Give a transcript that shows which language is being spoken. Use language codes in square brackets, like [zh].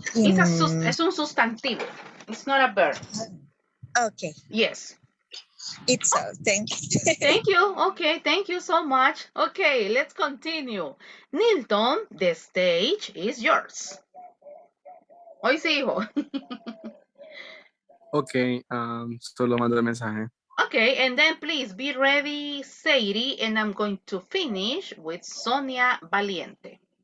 [es] Es un sustantivo. [en] It's not a verb. Okay. Yes. It's all. Thanks. Thank you. Okay, thank you so much. Okay, let's continue. Nilton, the stage is yours. [es] Hoy sí, hijo. Okay, solo mando el mensaje. [en] Okay, and then please be ready, Sadie, and I'm going to finish with Sonia Valiente.